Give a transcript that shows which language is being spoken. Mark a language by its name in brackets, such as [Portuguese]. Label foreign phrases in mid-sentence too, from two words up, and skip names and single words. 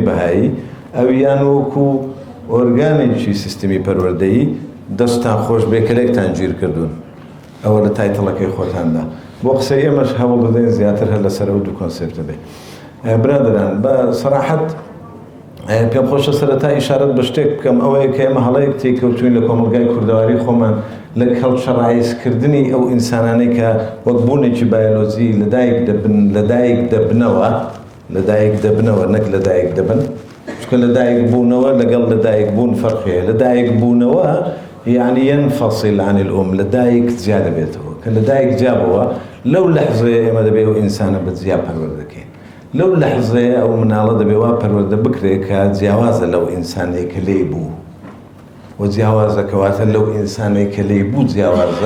[Central Kurdish] بەهایی ئەو یان وەکو ئۆرگانێکی سیستەمی پەروەردەیی دەستان خۆش بێکەلێکتان گیر کردوون ئەوە لە تایتڵەکەی خۆتاندا بۆ قسەی ئێمەش هەوڵ دەدەین زیاتر هەر لەسەر ئەو دوو کۆنسێپتە بێ برادران بە سەراحەت پێم خۆشە سەرەتا ئیشارەت بە شتێک بکەم ئەوەیە کە ئێمە هەڵەیەک تێکەوتوین لە کۆمەلگای کوردەواری خۆمان لە کەڵچەڕایزکردنی ئەو ئینسانانەی کە وەک بوونێکی بایۆلۆجی لەدایک دەبنەوە نەک لەدایک دەبن چونکە لەدایک بوونەوە لەگەڵ لەدایک بوون فەرقەیە لەدایک بوونەوە یعنی [Arabic] ينفصل عن الأم [Central Kurdish] لدایک جیا دەبێتەوە کە لەدایک جیابەوە لەو لەحظەیە ئێمە دەبێت ئەو ئینسانە بە جیا پەروەردەکەین لەو لەحظەیە ئەو مناڵە دەبێت وا پەروەردە بکرێت کە جیاوازە لەو ئینسانەی کە لێی بوو و جیاوازە کەواتە لەو ئینسانەی کە لێی بوو جیاوازە